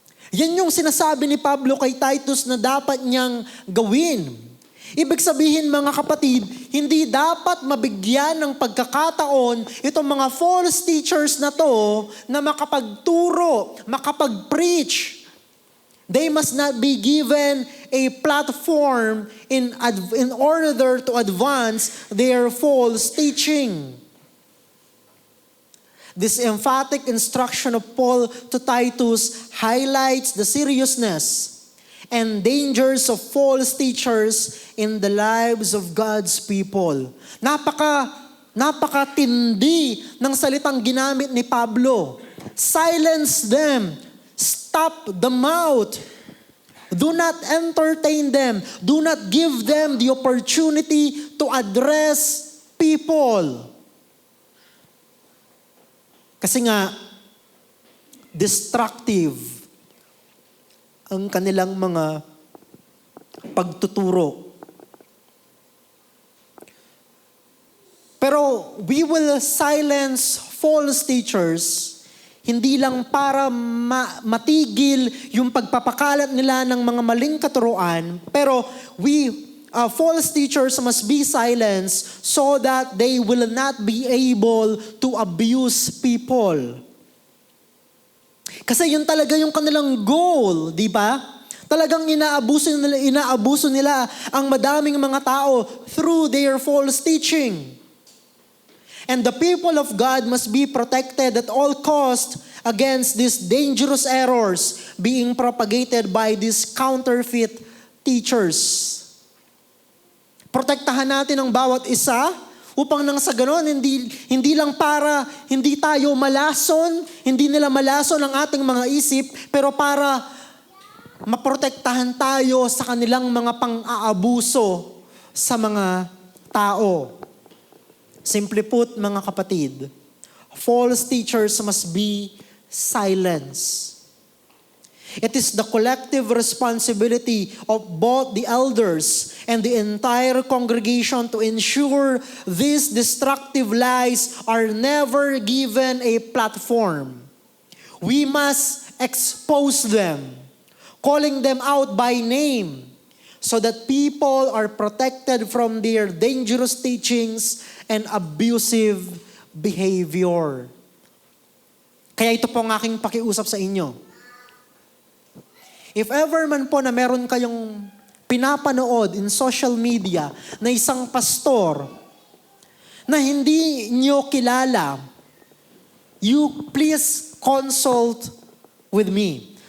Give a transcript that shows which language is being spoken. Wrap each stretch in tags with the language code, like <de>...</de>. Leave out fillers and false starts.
<tl>Yan yung sinasabi ni Pablo kay Titus na dapat niyang gawin. Ibig sabihin mga kapatid, hindi dapat mabigyan ng pagkakataon itong mga false teachers na to na makapagturo, makapag-preach.</tl> <en>They must not be given a platform in order to advance their false teaching. This emphatic instruction of Paul to Titus highlights the seriousness and dangers of false teachers in the lives of God's people.</en> <tl>Napakatindi ng salitang ginamit ni Pablo.</tl> <en>Silence them. Stop the mouth. Do not entertain them. Do not give them the opportunity to address people.</en> <tl>Kasi nga, destructive ang kanilang mga pagtuturo.</tl> <en>Pero we will silence false teachers</en> <tl>hindi lang para matigil yung pagpapakalat nila ng mga maling katuruan,</tl> <en>pero false teachers must be silenced so that they will not be able to abuse people.</en> <tl>Kasi yun talaga yung kanilang goal, di ba? Talagang inaabuso nila ang madaming mga tao</tl> <en>through their false teaching. And the people of God must be protected at all costs against these dangerous errors being propagated by these counterfeit teachers.</en> <tl>Protektahan natin ang bawat isa upang nang sa ganon, hindi lang para hindi tayo malason, hindi nila malason ang ating mga isip, pero para maprotektahan tayo sa kanilang mga pang-aabuso sa mga tao.</tl> <en>Simply put,</en> <tl>mga kapatid,</tl> <en>false teachers must be silenced. It is the collective responsibility of both the elders and the entire congregation to ensure these destructive lies are never given a platform. We must expose them, calling them out by name, so that people are protected from their dangerous teachings and abusive behavior.</en> <tl>Kaya ito po ang aking pakiusap sa inyo.</tl> <en>If ever</en> <tl>man po na meron kayong pinapanood</tl> <en>in social media</en> <tl>na isang pastor na hindi nyo kilala,</tl> <en>you please consult with me.</en>